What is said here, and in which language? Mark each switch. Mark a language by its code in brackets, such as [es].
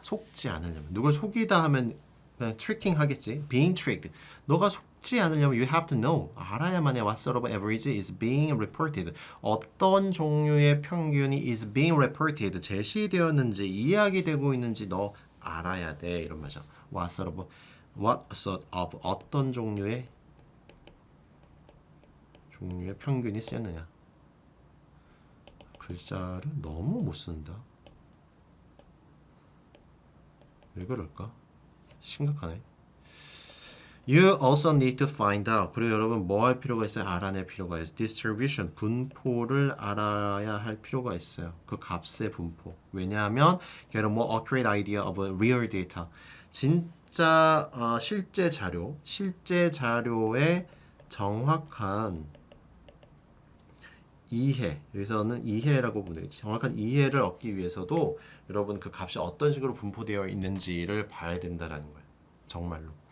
[ko] 속지 않으려면 누굴 속이다 하면 그냥 tricking 하겠지. [en] being tricked. [ko] 너가 속지 않으려면 [en] you have to know. [ko] 알아야만 해. [en] What sort of average is being reported. [ko] 어떤 종류의 평균이 [en] is being reported. [ko] 제시되었는지 이야기되고 있는지 너 알아야 돼. 이런 말이죠. [en] What sort of [ko] 어떤 종류의 평균이 쓰였느냐. 글자를 너무 못 쓴다. 왜 그럴까? 심각하네. [en] You also need to find out. [ko] 그리고 여러분 뭐 할 필요가 있어요? 알아낼 필요가 있어요. Distribution, 분포를 알아야 할 필요가 있어요. 그 값의 분포. 왜냐하면 [en] get a more accurate idea of a real data. [ko] 진짜 실제 자료의 정확한 이해, 여기서는 이해라고 보면 되겠지. 정확한 이해를 얻기 위해서도 여러분 그 값이 어떤 식으로 분포되어 있는지를 봐야 된다라는 거예요. 정말로.